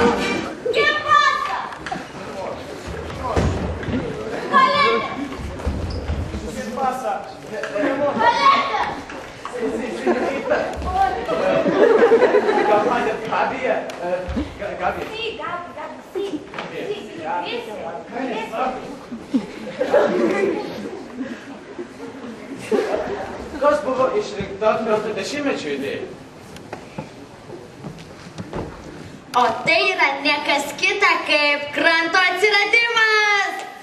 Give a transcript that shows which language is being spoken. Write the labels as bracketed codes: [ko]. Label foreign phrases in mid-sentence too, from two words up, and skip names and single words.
[es] ¿Qué pasa? ¡Jaleta! ¿Qué pasa? ¡Jaleta! Señorita. Gabi? Gabi. Sí, Gabi, sí. [lt] Kas buvo išrinkta kranto dešimtmečio idėja? O tai yra ne kas kita kaip kranto atsiradimas.